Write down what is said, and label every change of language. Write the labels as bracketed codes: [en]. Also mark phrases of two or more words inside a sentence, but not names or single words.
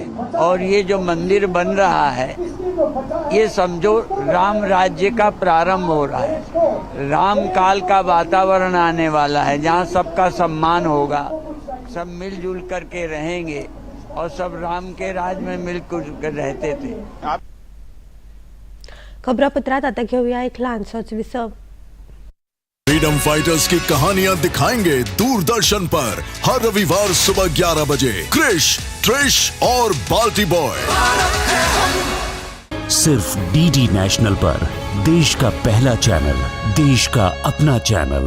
[hi] और ये जो मंदिर बन रहा है, ये समझो राम राज्य का प्रारंभ हो रहा है। राम काल का वातावरण आने वाला है, जहाँ सबका सम्मान होगा, सब मिलजुल करके रहेंगे और सब राम के राज में मिलकर रहते थे। [kok] खबरापत्रात आता घेऊया एक लहानसाच विसव। [en] freedom fighters [hi] की कहानियां दिखाएंगे दूरदर्शन पर हर रविवार सुबह 11 बजे क्रिश, ट्रिश और बाल्टी बॉय। सिर्फ डीडी नेशनल पर, देश का पहला चैनल, देश का अपना चैनल।